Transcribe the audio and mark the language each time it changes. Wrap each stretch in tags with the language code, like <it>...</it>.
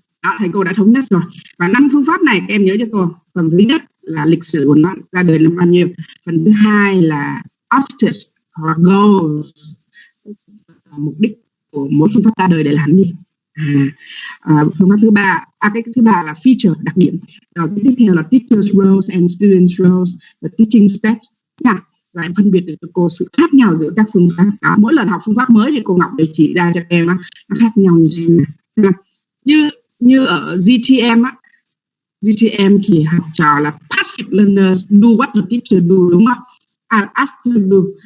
<vi>Đó, thầy cô đã thống nhất rồi. Và 5 phương pháp này các em nhớ cho cô. Phần thứ nhất là lịch sử của nó ra đời năm bao nhiêu. Phần thứ hai là objectives hoặc goals, mục đích của mỗi phương pháp ra đời để làm gì. Phương pháp thứ ba, cái thứ ba là feature, đặc điểm. Rồi tiếp theo là</vi> <en>teachers roles and students roles, the teaching steps.</en> <vi>Và em phân biệt được cho cô sự khác nhau giữa các phương pháp. Đó, mỗi lần học phương pháp mới thì cô Ngọc để chỉ ra cho em nó khác nhau như thế này. Như ở GTM GTM thì học trò là</vi> <en>passive learners, do what the teacher do,</en> <vi>đúng không?</vi> <en>Ask to do.</en>